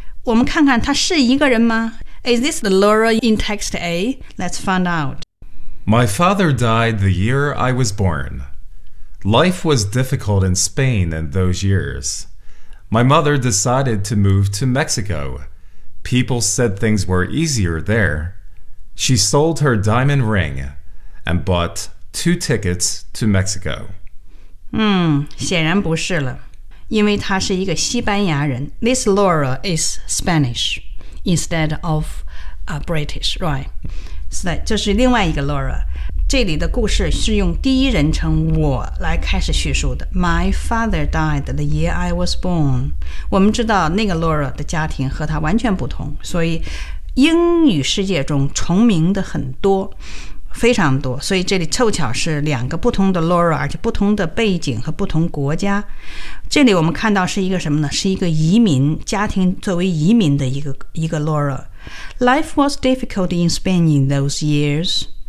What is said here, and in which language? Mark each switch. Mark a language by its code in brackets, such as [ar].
[zh] 我们看看她是一个人吗？ [en] Is this the Laura in text A? Let's find out. My father died the year I was born. Life was difficult in Spain in those years. My mother decided to move to Mexico. People said things were easier there. She sold her diamond ring and bought two tickets to Mexico. [zh] 显然不是了，因为她是一个西班牙人。 [en] This Laura is Spanish instead of British, right? So that [zh] 这是另外一个 Laura。这里的故事是用第一人称我来开始叙述的。 [en] My father died the year I was born. [zh] 我们知道那个 Laura 的家庭和她完全不同，所以英语世界中重名的很多，非常多，所以这里凑巧是两个不同的 Laura， 而且不同的背景和不同国家。这里我们看到是一个什么呢？是一个移民家庭作为移民的一个 Laura。 [en] Life was difficult in Spain in those years.